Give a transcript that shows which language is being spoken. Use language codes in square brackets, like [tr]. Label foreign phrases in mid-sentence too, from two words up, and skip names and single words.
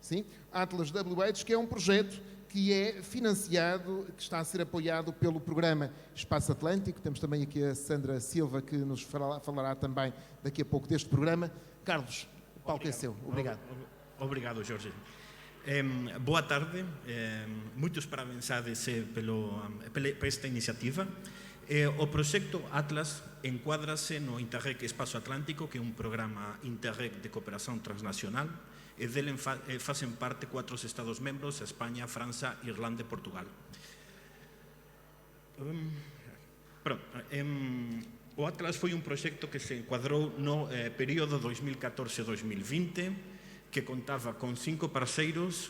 [pt] Sim, Atlas WH, que é um projeto que é financiado, que está a ser apoiado pelo programa Espaço Atlântico. Temos também aqui a Sandra Silva, que nos falará também daqui a pouco deste programa. Carlos, o palco é seu. Obrigado. Obrigado, Jorge. Boa tarde. Muitos parabéns a ADC por esta iniciativa. [gl] O proxecto Atlas encuádrase no Interreg Espazo Atlántico, que é un programa Interreg de cooperación transnacional, e dele facen parte 4 Estados membros: España, França, Irlanda e Portugal. O Atlas foi un proxecto que se encuadrou no período 2014-2020, que contaba con 5 parceiros.